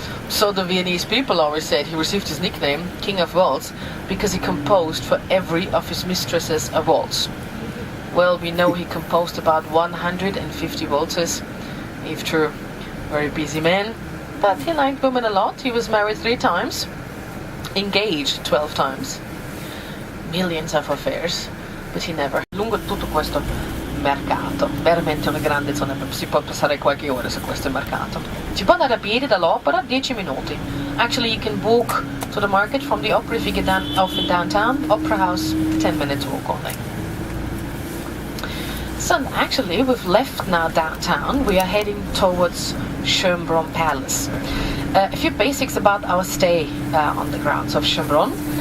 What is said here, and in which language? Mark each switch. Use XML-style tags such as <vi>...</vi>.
<en>So the Viennese people always said he received his nickname King of Waltz because he composed for every of his mistresses a waltz. Well, we know he composed about 150 waltzes. If true, very busy man, but he liked women a lot. He was married 3 times, engaged 12 times, millions of affairs, but he never.</en> <it>Lungo tutto questo mercato, veramente una grande zona, si può passare qualche ora su questo mercato. Si può andare a piedi dall'opera 10 minuti.</it> <en>Actually, you can walk to the market from the opera if you get off in downtown. Opera House, 10 minutes walk only. So actually, we've left now downtown. We are heading towards Schönbrunn Palace. A few basics about our stay on the grounds of Schönbrunn.</en>